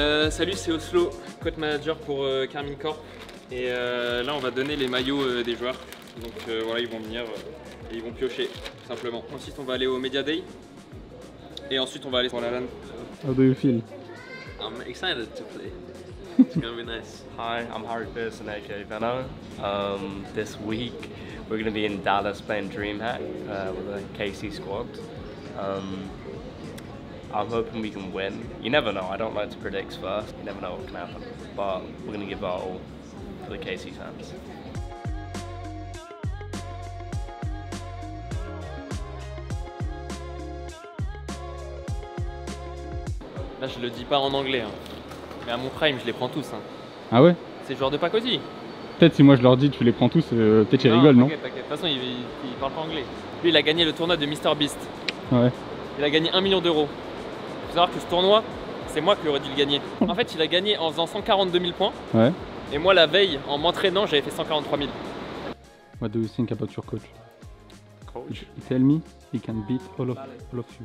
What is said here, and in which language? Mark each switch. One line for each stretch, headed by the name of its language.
French: Salut, c'est Oslo, coach manager pour Carmine Corp. Et là, on va donner les maillots des joueurs. Donc voilà, ils vont venir et ils vont piocher, tout simplement. Ensuite, on va aller au Media Day. Et ensuite, on va aller sur la LAN.
English: How do you feel? I'm excited to play. It's gonna be nice. Hi, I'm Harry Pearson, aka Venno. This week we're going to be in Dallas playing DreamHack with the KC squad. I'm hoping we can win. You never know, I don't like to predict first. You never know what can happen. But we're going to give our all for the KC fans.
French: Là, je le dis pas en anglais, hein. Mais à mon prime, je les prends tous. Hein. Ah ouais? C'est le joueur de Pacozzi. Peut-être si moi je leur dis tu les prends tous, peut-être ils rigolent, non? T'inquiète. De toute façon, il parle pas anglais. Lui, il a gagné le tournoi de MrBeast. Ouais. Il a gagné 1 million d'euros. Il faut savoir que ce tournoi, c'est moi qui aurais dû le gagner. En fait, il a gagné en faisant 142 000 points. Ouais. Et moi, la veille, en m'entraînant, j'avais fait 143 000.
English: What do you think about your coach? Coach? Tell me he can beat all of you.